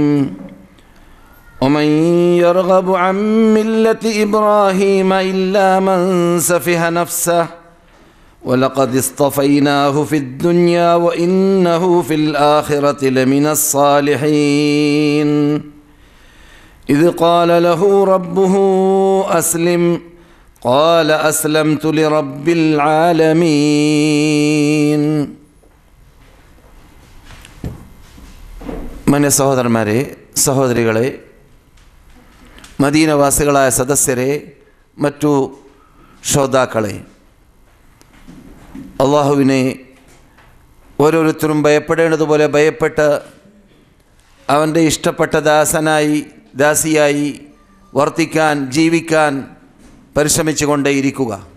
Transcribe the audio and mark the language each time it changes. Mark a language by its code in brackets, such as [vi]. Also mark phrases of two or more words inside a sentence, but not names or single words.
[ar] ومن يرغب عن ملة إبراهيم إلا من سفه نفسه ولقد اصطفيناه في الدنيا وإنه في الآخرة لمن الصالحين. إذ قال له ربه أسلم قال أسلمت لرب العالمين. [ml] മനെ സഹോദരന്മാരെ, സഹോദരികളെ, മദീനവാസികളായ സദസ്യരെ, മറ്റു ശ്രോതാക്കളെ, അള്ളാഹുവിനെ ഓരോരുത്തരും ഭയപ്പെടേണ്ടതുപോലെ ഭയപ്പെട്ട് അവൻ്റെ ഇഷ്ടപ്പെട്ട ദാസിയായി വർത്തിക്കാൻ, ജീവിക്കാൻ പരിശ്രമിച്ചു കൊണ്ടേയിരിക്കുക.